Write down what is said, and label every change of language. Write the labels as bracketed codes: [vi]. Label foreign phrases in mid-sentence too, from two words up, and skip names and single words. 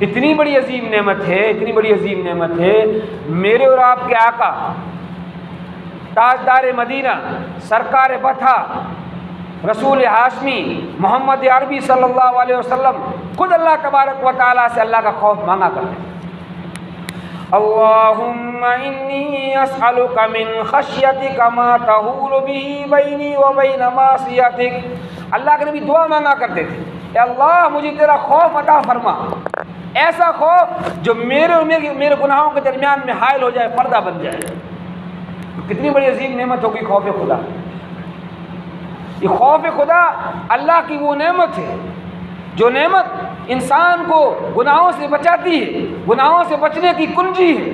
[ur] اتنی بڑی عظیم نعمت ہے، اتنی بڑی عظیم نعمت ہے، میرے اور آپ کے آقا تاجدار مدینہ، سرکار بطحہ، رسول ہاشمی محمد عربی صلی اللہ علیہ وسلم خود اللہ تبارک و تعالیٰ سے اللہ کا خوف مانگا کرتے ہیں۔ [ar] اللہم انی اسألک من خشیتک ما تحول به بینی و بین معصیتک۔ [ur] اللہ کے نبی دعا مانگا کرتے تھے، اے اللہ مجھے تیرا خوف عطا فرما، ایسا خوف جو میرے اور میرے گناہوں کے درمیان میں حائل ہو جائے، پردہ بن جائے۔ کتنی بڑی عظیم نعمت ہوگی خوف خدا۔ یہ خوف خدا اللہ کی وہ نعمت ہے جو نعمت انسان کو گناہوں سے بچاتی ہے، گناہوں سے بچنے کی کنجی ہے۔